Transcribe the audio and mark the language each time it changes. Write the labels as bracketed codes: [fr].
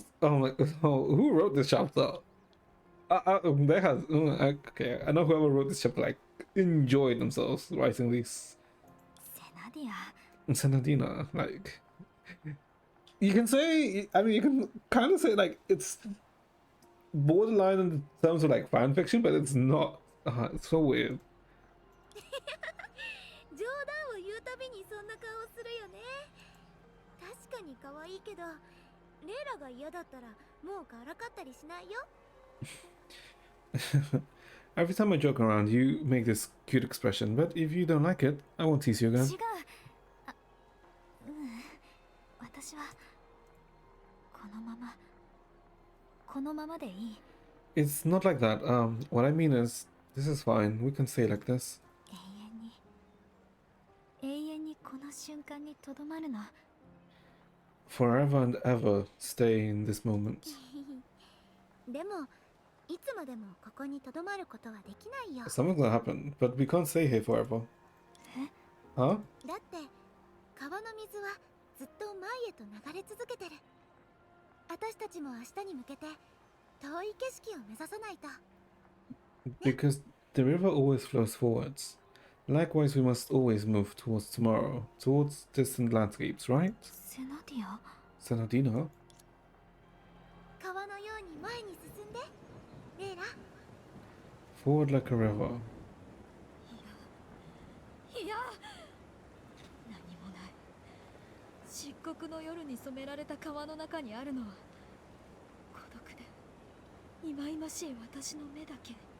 [en] Oh my, oh, who wrote this chapter? There has, okay, I know whoever wrote this chapter, like, enjoyed themselves writing this. [ja] セナディア。 [en] Senadina, like, you can say, I mean, you can kind of say, like, it's borderline in terms of, like, fan fiction, but it's not. It's so weird. [ja] 冗談を言うたびにそんな顔をするよね。確かに可愛いけど、レイラが嫌だったらもうからかったりしないよ。 [en] Every time I joke around, you make this cute expression, but if you don't like it, I won't tease you [ja] 違 [en] again. [ja] う。あ、私はこのままでいい。 [en] It's not like that. What I mean is, this is fine. We can say it like this. [ja] 永遠にこの瞬間にとどまるの。 [en] Forever and ever, stay in this moment. [ja] でもいつまでもここにとどまることはできないよ。 [en] Something's gonna happen, but we can't stay here forever. Huh? [ja] だって川の水はずっと前へと流れ続けてる。私たちも明日に向けて遠い景色を目指さないと。 [en] Because the river always flows forwards. Likewise, we must always move towards tomorrow, towards distant landscapes, right? [ja] セナディア、 [en] Senadino? [ja] 川のように前に進んで、レイラ。 [en] Forward like a river. [ja] いや、何もない。漆黒の夜に染められた川の中にあるのは孤独で忌々しい私の目だけ。